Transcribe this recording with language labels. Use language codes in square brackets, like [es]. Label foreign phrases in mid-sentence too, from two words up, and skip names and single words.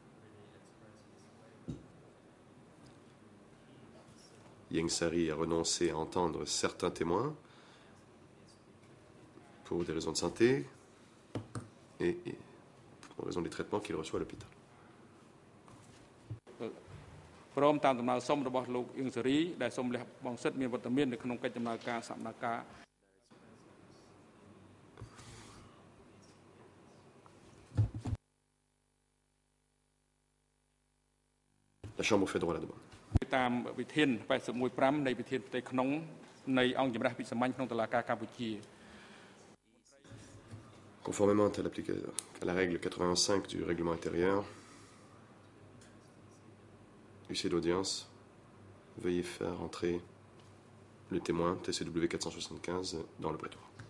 [fr] Yang Sari a renoncé à entendre certains témoins pour des raisons de santé et pour raison des traitements qu'il reçoit à l'hôpital. [km] ព្រមតាមដំណើរសុំរបស់លោកអៀងសេរីដែលសូមលះបង់សិទ្ធិមានវត្តមាននៅក្នុងកិច្ចដំណើរការសកម្មភាព [fr] La Chambre fait droit à la demande. [km] តាមវិធាន 81.5 នៃវិធានផ្ទៃក្នុងនៃអង្គជំរះវិសាមញ្ញក្នុងតុលាការកម្ពុជា [fr] Conformément à la règle 85 du règlement intérieur, huissier d'audience, veuillez faire entrer le témoin TCW 475 dans le prétoire.